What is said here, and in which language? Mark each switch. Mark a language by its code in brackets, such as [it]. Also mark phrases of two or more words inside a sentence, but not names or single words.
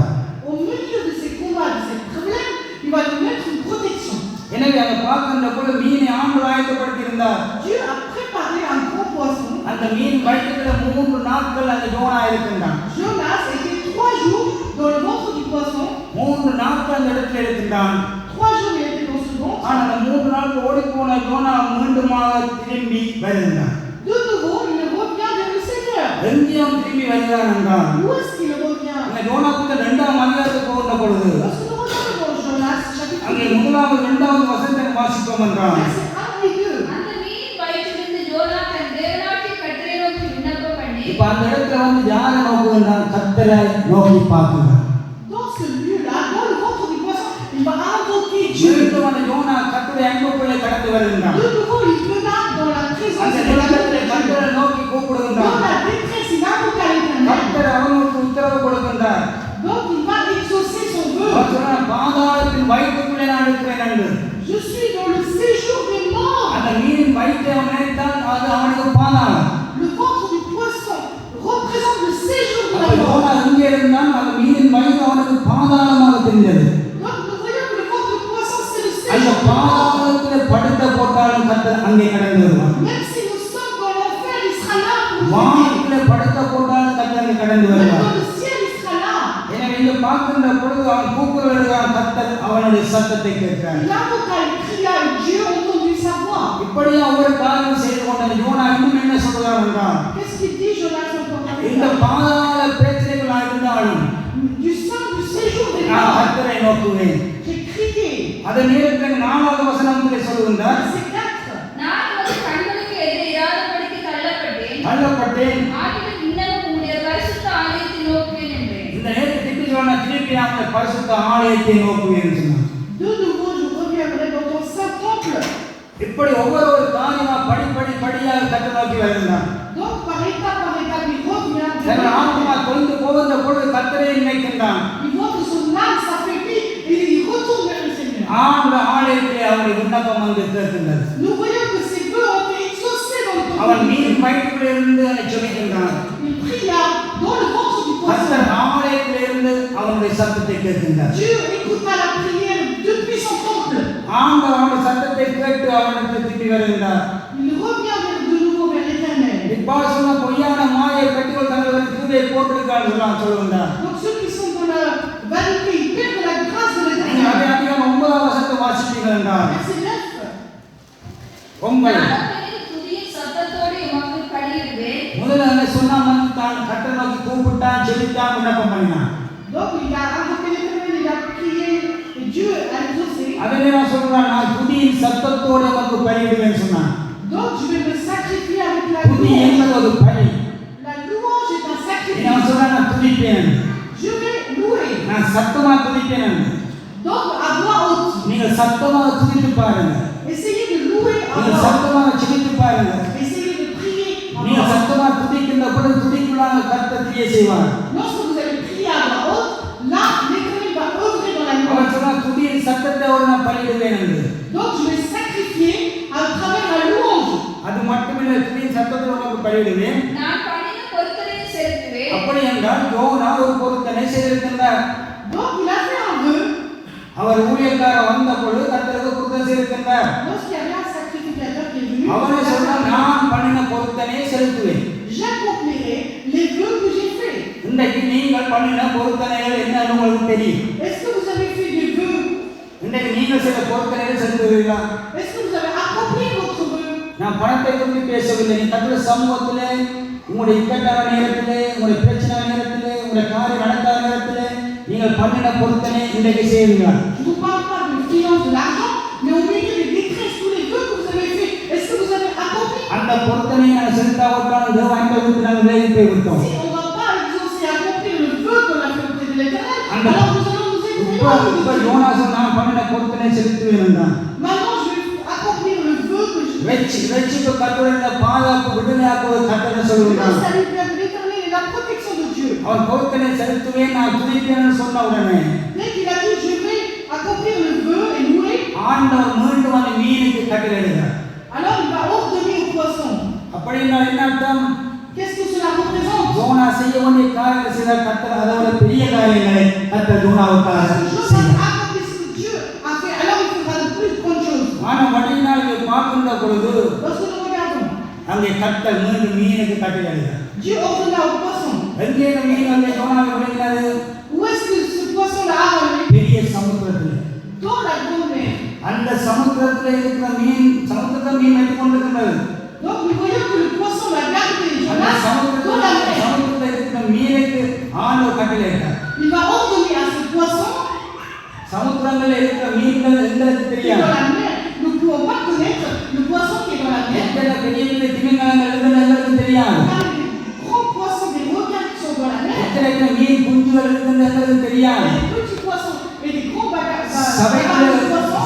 [fr] Au milieu de ces combats, de ces problèmes, il va nous mettre une protection. [ta] எனவே அங்க பார்க்கின்ற பொழுது மீனை ஆண்டவர் ஆயத்தப்படுத்தி இருந்தார். [fr] Dieu a préparé un gros poisson. [ta] அந்த மீன் வயிற்றுல 3 நாட்கள் அந்த யோனா இருக்கின்றான். [fr] Jonas était 3 jours dans le ventre du poisson. [ta] 3 நாட்கள் அந்த இடத்துல இருக்கின்றான். [fr] 3 jours il était dans ce ventre. [ta] ஆனா அந்த 3 நாட்கள் ஓடி போன யோனா மீண்டுமாக திரும்பி வருகிறான். [fr] De nouveau, il revient vers le Seigneur. [ta] எங்கேயும் திரும்பி வருகிறான் என்றான். [fr] Où est-ce qu'il revient? [ta] அந்த யோனாவுக்கு 2ஆம் அதிகாரத்துக்கு போகிற பொழுது [fr] Lorsque nous regardons dans Jonas, chapitre [ta] அங்கே 1, 1வது வசனத்தை வாசிப்போம் என்றான். [fr] versets 1 et 2. [ta] அந்த மீன் வயிற்றிலிருந்து யோனா தன் தேவனாகிய கர்த்தரை நோக்கி விண்ணப்பம் பண்ணி இப்ப அந்த இடத்துல வந்து யாரை நோக்குகின்றான்? கர்த்தரை நோக்கி பார்க்கிறான். [fr] Dans ce lieu-là, dans le ventre du poisson, il va invoquer Dieu. [ta] மீண்டும் அந்த யோனா கர்த்தரை அன்புக்குள்ளே கடந்து வருகின்றான். [fr] De nouveau, il menace dans la présence [ta] அந்த [fr] de [ta] நிலத்திலே [fr] Dieu. [ta] கர்த்தரை நோக்கி [fr] Dans [ta] கூப்பிடுகின்றான். [fr] la détresse, il invoque à l'Éternel. [ta] கர்த்தர் அவனுக்கு உத்தரவு கொடுக்கின்றார். [fr] Donc, il va exaucer son vœu. [ta] அவர் சொன்னார், பாதாளத்தின் வயிற்றுக்குள்ளே நான் இருக்கிறேன் என்று. [fr] Je suis dans le séjour des morts. [ta] அந்த மீனின் வயிற்றை அவன் நினைத்தான், அது அவனுக்கு பாதாளம். [fr] Le ventre du poisson représente le séjour de [ta] அப்ப [fr] la mort. [ta] யோனா எங்கே இருந்தான்? அந்த மீனின் வயிறு அவனுக்கு பாதாளமாக தெரிந்தது. [fr] Donc, nous voyons que le ventre du poisson, c'est le [ta] அந்த [fr] séjour de la mort. [ta] பாதாளத்திலே படுத்த போட்டாலும் கர்த்தர் அங்கே கடந்து வருவான். [fr] Même si nous sommes dans l'enfer, il sera là pour nous aider. [ta] வானத்திலே படுத்த போட்டாலும் கர்த்தர் அங்கே கடந்து [fr] Même [ta] வருவான். [fr] dans le ciel, il sera là. [ta] எனவே இங்க பார்க்கின்ற பொழுது அவன் கூக்குரலிடுகிறான், கர்த்தர் அவனுடைய சத்தத்தை கேட்கிறான். [fr] Il invoqua, il cria, et Dieu a entendu sa voix. [ta] இப்படியே ஒவ்வொரு காரியம் செய்து கொண்ட யோனா இன்னும் என்ன சொல்கிறான் என்றால், [fr] Qu'est-ce qu'il dit, Jonas, encore [ta] இந்த [fr] avec [ta] பாதாள பிரச்சனைகள் இருந்தாலும் [fr] du sein du séjour des [ta] நான் [fr] morts? [ta] கர்த்தரை நோக்குவேன். [fr] J'ai crié. [ta] அதே நேரத்தில் 4வது வசனத்திலே சொல்லுகின்றார், [fr] Verset 4. [ta] நான் உமது கண்களுக்கு எதிரே இராதபடிக்கு தள்ளப்பட்டேன். தள்ளப்பட்டேன். ஆகிலும் இன்னமும் உம்முடைய பரிசுத்த ஆலயத்தை நோக்குவேன் என்றேன். இந்த நேரத்தில் திருப்பி சொன்ன திருப்பி அந்த பரிசுத்த ஆலயத்தை நோக்குவேன் சொன்னார். [fr] De nouveau, je reviendrai dans ton saint temple. [ta] இப்படி ஒவ்வொரு காரியமா படியாக கர்த்தர் நோக்கி வருகிறான். [fr] Donc, par étape, il revient. [ta] தன் ஆத்மா தொய்ந்து போகின்ற பொழுது கர்த்தரை நினைக்கின்றான். [fr] Il voit que son âme s'affaiblit et il retourne vers le Seigneur. [ta] ஆண்ட ஆலயத்திலே அவருடைய விண்ணப்பம் வந்து கேட்கின்றது. [fr] Nous voyons que ses vœux ont été exaucés dans le [ta] அவன் [fr] temple. [ta] மீன் வயிற்றுக்குள்ளே இருந்து அதை ஜெபிக்கின்றான். [fr] Il pria dans le ventre du poisson. [ta] கர்த்தர் ஆலயத்திலே இருந்து அவனுடைய சத்தத்தை கேட்கின்றார். [fr] Dieu écouta la prière depuis son temple. [ta] ஆண்டவர் அவனுடைய சத்தத்தை கேட்டு அவனுக்கு திரும்பி வருகின்றார். [fr] Il revient de nouveau vers l'Éternel. [ta] இப்போ சொன்ன பொய்யான மாயை கட்டிகள் தங்கள் கிருபையை போட்டிருக்கான்னு சொல்லுகின்றார். [fr] Donc ceux qui sont dans la vanité, ils perdent la grâce de [ta] நீங்கள் அதே [fr] l'Éternel. [ta] அதிகம் 9வது வசனத்தை வாசிப்பீர்கள் என்றார். [fr] Verset 9. 9. [ta] நாதத்தின் துதியின் சத்தத்தோடு உமக்கு பலியிடுவேன். முதல்ல என்ன சொன்னா தான் கர்த்தரை நோக்கி கூப்பிட்டான், ஜெபித்தான், விண்ணப்பம் பண்ணினான். [fr] Donc il a invoqué l'Éternel, il a prié et Dieu a exaucé. [ta] அதே நான் சொல்றான், நான் துதியின் சத்தத்தோடு உமக்கு பலியிடுவேன் சொன்னான். [fr] Donc je vais me sacrifier avec la [ta] துதி [fr] louange. [ta] என்பது ஒரு பலி. [fr] La louange est un [ta] நான் [fr] sacrifice. [ta] சொல்றேன், நான் துதிப்பேன், [fr] Je vais louer. [ta] நான் சத்தமா துதிப்பேன். [fr] Donc à voix haute. [ta] நீங்க சத்தமாக துதித்து பாருங்க. [fr] Essayez de louer à [ta] நீங்க [fr] voix haute. [ta] சத்தமாக ஜெபித்து பாருங்க. [fr] Essayez de prier à [ta] நீங்க [fr] voix haute. [ta] சத்தமாக துதிக்கின்ற பொழுது துதிக்குள்ளாக கர்த்தர் கிரியை செய்வார். [fr] Lorsque vous allez prier à voix haute, là l'Éternel va œuvrer dans la [ta] அவர் [fr] louange. [ta] சொன்னார், துதியின் சத்தத்தோடு நான் பலியிடுவேன் என்று. [fr] Donc je vais sacrifier à travers la louange. [ta] அது மட்டுமில்லை, துதியின் சத்தத்தோடு உமக்கு பலியிடுவேன். நான் பண்ணின பொருத்தனையை செலுத்துவேன். அப்படி என்றால் யோனா ஒரு பொருத்தனை செய்திருக்கின்றார். [fr] Donc il a fait un vœu. [ta] அவர் ஊழியக்காரர் வந்த பொழுது கர்த்தருக்கு பொருத்தனை செய்திருக்கின்றார். [fr] Lorsqu'il y avait un sacrificateur qui est venu, [ta] அவரே சொன்னார், நான் பண்ணின பொருத்தனை செலுத்துவேன். [fr] j'accomplirai les vœux que j'ai faits. [ta] இன்றைக்கு நீங்கள் பண்ணின பொருத்தனைகள் என்னன்னு உங்களுக்கு தெரியும். [fr] Est-ce que vous avez fait des vœux? [ta] இன்றைக்கு நீங்கள் சில பொருத்தனைகள் செலுத்துவீர்களா? [fr] Est-ce que vous avez accompli votre vœu? [ta] நான் பணத்தை குறித்து பேசவில்லை. நீ கர்த்தருடைய சமூகத்திலே, உங்களுடைய இக்கட்டான நேரத்திலே, உங்களுடைய பிரச்சனை நேரத்திலே, உங்களுடைய காரியம் நடக்காத நேரத்திலே நீங்கள் பண்ணின பொருத்தனை இன்றைக்கு செய்வீங்களா? [fr] Je ne vous parle pas de finance, de l'argent, mais au milieu des détresses, tous les vœux que vous avez faits, est-ce que vous avez accompli? [ta] அந்த பொருத்தனை நான் செலுத்தாவிட்டால் தேவன் விட்டு நாங்கள் விலகி போய்விட்டோம். [fr] Si on ne va pas exaucer et accomplir le vœu qu'on a fait auprès de l'Éternel, Amen. alors nous allons nous [ta] இப்ப [fr] éloigner [ta] இப்ப [fr] de Dieu. [ta] யோனாஸ் நான் பண்ணின பொருத்தனை செலுத்துவேன் என்றான். [fr] Maintenant, je vais accomplir le vœu que je [ta] வெற்றிக்கு கர்த்தருடைய பாதுகாப்பு விடுதலையாக்குவது கர்த்தர் [fr] Le [ta] சொல்லுகிறார். [fr] salut de l'Éternel et la protection de Dieu. [ta] அவன் பொருத்தனை செலுத்துவேன், நான் துதிப்பேன் சொன்ன உடனே [fr] Dès qu'il a dit je vais accomplir le vœu et louer, [ta] ஆண்டவர் மீண்டும் அந்த மீனுக்கு கட்டளையிடுகிறார். [fr] alors il va ordonner au poisson. [ta] அப்படின்னா என்ன அர்த்தம்? [fr] Qu'est-ce que cela représente? [ta] ஜோனா செய்ய வேண்டிய காரியங்களை செய்தார். கர்த்தர் அதை விட பெரிய காரியங்களை கர்த்தர் ஜோனாவுக்காக [fr] Jonas [ta] செய்தார். [fr] a accompli ce que Dieu a fait, alors il faudra de plus grandes choses. [ta] ஆனா வடிவினால் இதை பார்க்கின்ற பொழுது [fr] Lorsque nous regardons, [ta] அங்கே கர்த்தர் மீண்டும் மீனுக்கு கட்டளையிட்டார். [fr] Dieu ordonna au poisson. [ta] எங்கே இந்த மீன் அங்கே ஜோனாவை விடுகிறது? [fr] Où est-ce que ce poisson l'a avalé? [ta] பெரிய சமுத்திரத்தில். [fr] Dans la grande mer. [ta] அந்த சமுத்திரத்தில் இருக்கிற மீன் சமுத்திரத்தில் மீன் வெட்டி கொண்டிருக்கின்றது. [fr] Donc nous voyons que le poisson va garder [ta] அந்த [fr] Jonas dans la mer. [ta] சமுத்திரத்தில் இருக்கிற மீனுக்கு ஆண்டவர் கட்டளையிட்டார். [fr] Il va ordonner à ce poisson [ta] சமுத்திரங்களில் இருக்கிற மீன்கள் எங்களுக்கு [fr] qui est [ta] தெரியாது. [fr] dans la mer. Nous ne pouvons pas connaître le poisson qui est dans la mer. [ta] எத்தனை பெரிய பெரிய திமிங்கலங்கள் இருக்குன்னு எங்களுக்கு தெரியாது. [fr] Car les grands poissons, des requins qui sont dans la mer, [ta] எத்தனை மீன் குஞ்சுகள் இருக்குன்னு எங்களுக்கு தெரியாது. [fr] les petits poissons et les grands bagages de poissons.